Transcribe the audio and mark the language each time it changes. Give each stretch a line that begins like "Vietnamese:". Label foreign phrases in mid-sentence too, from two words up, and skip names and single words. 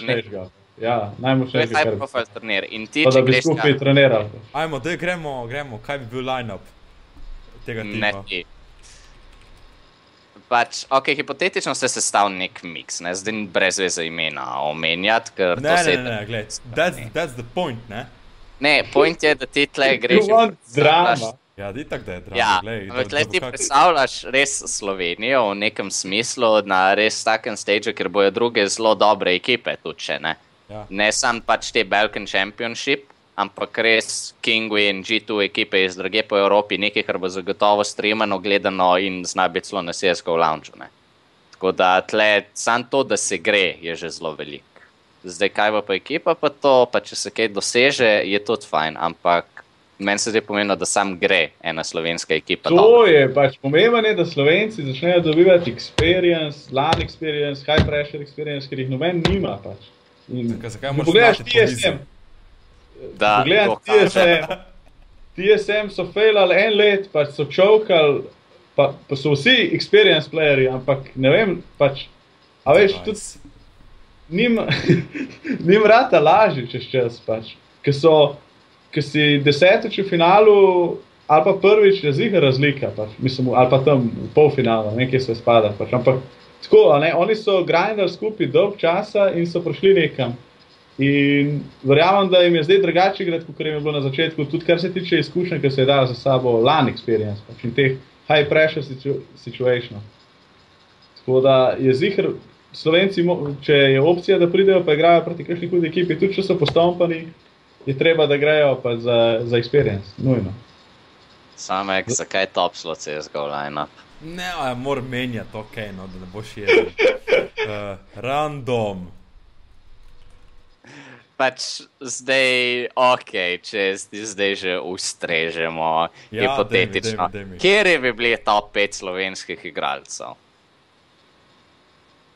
Slovenian: Najmočnejšega. Ja, najmočnejšega. To je
English: high profile
Slovenian: turnir. In ti, pa če da bi skupaj trenirali. Ajmo, daj gremo, kaj bi bil line-up tega tima? Ne ti. Pač, ok, hipotetično se sestavil nek miks, ne, zdaj brez veze imena omenjati, ker to se... Ne, gled,
English: that's the point,
Slovenian: ne? Ne, point je, da ti tle greš...
English: You want drama.
Slovenian: Ja, itak da je drama, ja, glej. Ja, tle ti predstavljaš res Slovenijo v nekem smislu na res takem stage, ker bojo druge zelo dobre ekipe tudi še, ne? Ja. Ne sam pač te Balkan Championship, ampak res Kinguin, G2 ekipe iz druge po Evropi, nekaj, kar bo zagotovo streamano, gledano in zna biti celo na CSGO lounge, ne. Tako da tle, sam to, da se gre, je že zelo velik. Zdaj, kaj bo pa ekipa pa to, pa če se kaj doseže, je tudi fajn, ampak meni se zdaj pomembno, da sam gre ena slovenska ekipa. To je pač pomembno, da Slovenci začnejo dobivati experience,
English: LAN experience, high pressure experience,
Slovenian: ker jih noben nima pač. Zakaj moraš znati TSM? Pogledaj TSM so failali en let, pač so čovkali, pa so vsi experience playeri, ampak ne vem, pač, a veš, tudi njim rata laži čez čas, pač, ker si desetič v finalu, ali pa prvič je ziher razlika, pač, mislim, ali pa tam v polfinalu, nekaj se spada, pač, ampak tako, ne, oni so grindali skupaj dolg časa in so prišli nekam. In verjamem, da jim je zdaj drugače igrati, kot jim je bilo na začetku, tudi kar se tiče izkušnje, ki se je dala za sabo
English: LAN experience,
Slovenian: pač in teh
English: high pressure situationov.
Slovenian: Tako da je ziher, Slovenci, če je opcija, da pridejo pa igrajo proti kakšni hudi ekipi, tudi če so postompani, je treba, da grejo pa za experience, nujno. Samek, zakaj
English: top slot
Slovenian: CSGO line-up? Ne, moram menjati, okej, no, da ne boš jezel. Random. Pač zdaj, okej, če zdaj že ustrežemo hipotetično. Kjer bi bili top 5 slovenskih igralcev?